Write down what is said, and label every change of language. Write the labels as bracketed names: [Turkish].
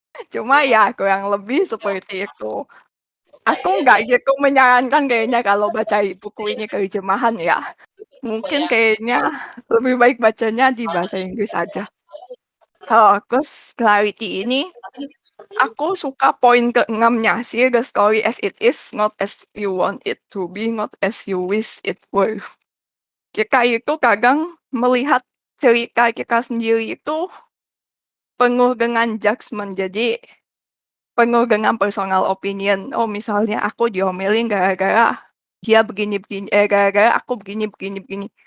[Indonesian] Cuma ya kurang lebih seperti itu. Aku nggak gitu menyarankan kayaknya kalau baca buku ini terjemahan ya. Mungkin kayaknya lebih baik bacanya di bahasa Inggris aja. Terus Clarity ini aku suka poin ke-6-nya. [English] See the story as it is, not as you want it to be, not as you wish it were. [Indonesian] Kita itu kadang melihat cerita kita sendiri itu penuh dengan judgement. Jadi penuh dengan [English] personal opinion. [Indonesian] Oh, misalnya aku diomelin gara-gara dia begini-begini, gara-gara aku begini-begini.